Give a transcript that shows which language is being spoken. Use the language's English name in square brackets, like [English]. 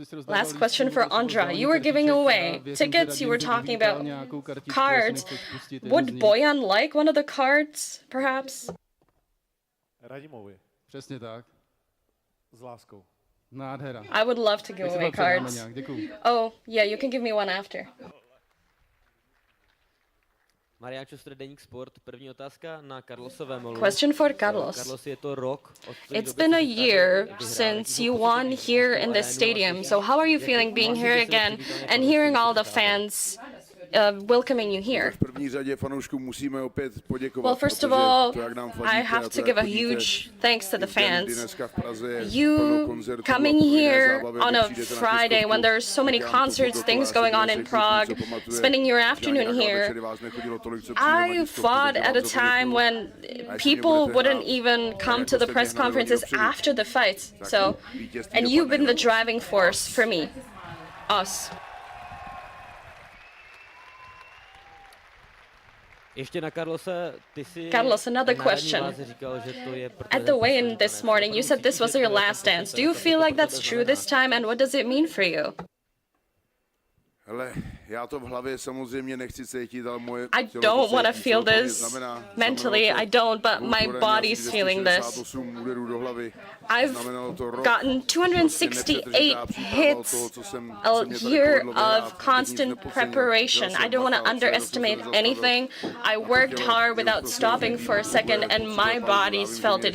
[English] Last question for Ondra. You were giving away tickets, you were talking about cards. Would Bojan like one of the cards, perhaps? [Czech] Radimovi. Přesně tak. S láskou. Nádhera. [English] I would love to give away cards. Oh, yeah, you can give me one after. [Czech] Mariáš Deník Sport, první otázka na Carlosové molu. [English] Question for Carlos. [Czech] Carlos, je to rok. [English] It's been a year since you won here in this stadium. So how are you feeling being here again and hearing all the fans welcoming you here? Well, first of all, I have to give a huge thanks to the fans. You coming here on a Friday when there's so many concerts, things going on in Prague, spending your afternoon here. I fought at a time when people wouldn't even come to the press conferences after the fights. So, and you've been the driving force for me, us. Carlos, another question. At the weigh-in this morning, you said this was your last dance. Do you feel like that's true this time, and what does it mean for you? [Czech] Já to v hlavě samozřejmě nechci cítit, ale moje [English] I don't want to feel this mentally, I don't, but my body's feeling this. I've gotten 268 hits, a year of constant preparation. I don't want to underestimate anything. I worked hard without stopping for a second, and my body's felt it.